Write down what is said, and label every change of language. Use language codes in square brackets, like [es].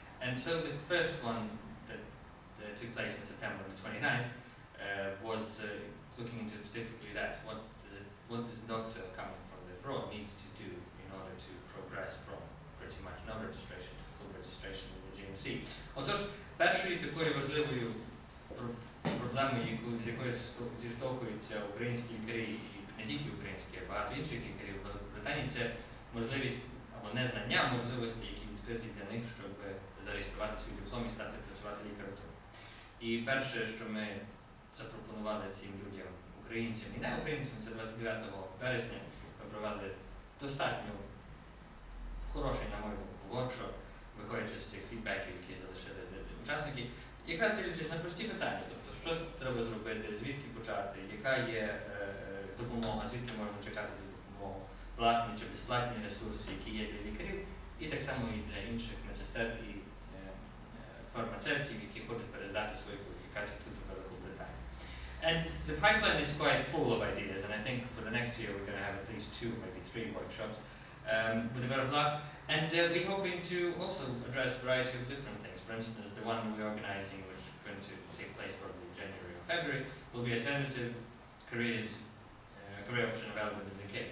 [en] And so the first one that took place in September the 29th was looking into specifically that. What does a doctor coming from abroad needs to do in order to progress from pretty much no registration to full registration with the GMC. [uk] Отож, першою такою важливою проблемою, з якою зіштовхуються українські лікарі, і не тільки українські, а багато інших лікарів в Великобританії, це можливість або незнання можливостей, які відкриті для них, щоб зареєструвати свій диплом і стати працювати лікарем. І перше, що ми запропонували цим людям, українцям і не українцям, це 29 вересня ми провели достатньо хороший, на мою думку, воркшоп, виходячи з цих фідбеків, які залишили учасники, якраз дивлячись на прості питання, тобто, що треба зробити, звідки почати, яка є допомога, звідки можна чекати допомогу, платні чи безплатні ресурси, які є для лікарів, і так само і для інших медсестер і фармацевтів, які хочуть перездати свою кваліфікацію тут у Велику Британію. [en] And the pipeline is quite full of ideas, and I think for the next year we're going to have at least 2, maybe 3 workshops with a bit of luck. And we're hoping to also address a variety of different things. For instance, the one we're organizing, which is going to take place probably in January or February, will be alternative careers, career option available in the UK.